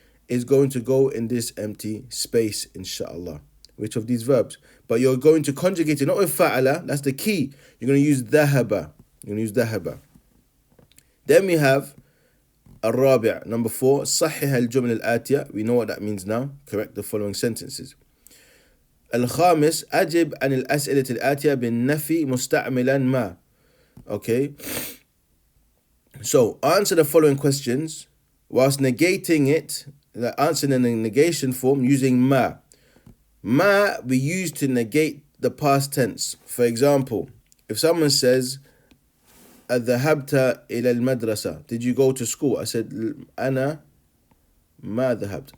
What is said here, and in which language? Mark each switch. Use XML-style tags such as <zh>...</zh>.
<en>is going to go in this empty space, inshallah. Which of these verbs? But you're going to conjugate it, not with fa'ala, that's the key. You're going to use dhahaba. You're going to use dhahaba. Then we have</en> <ar>الرابع,</ar> <en>number 4,</en> <ar>صحح الجمل الآتية.</ar> <en>We know what that means now. Correct the following sentences.</en> <ar>الخامس أجب عن الأسئلة الآتية بالنفي مستعملا ما.</ar> <en>Okay. So answer the following questions whilst negating it, answering in the negation form using ma. Ma we use to negate the past tense. For example, if someone says</en> <ar>أذهبت إلى المدرسة,</ar> <en>did you go to school? I said</en> <ar>أنا ما ذهبت.</ar>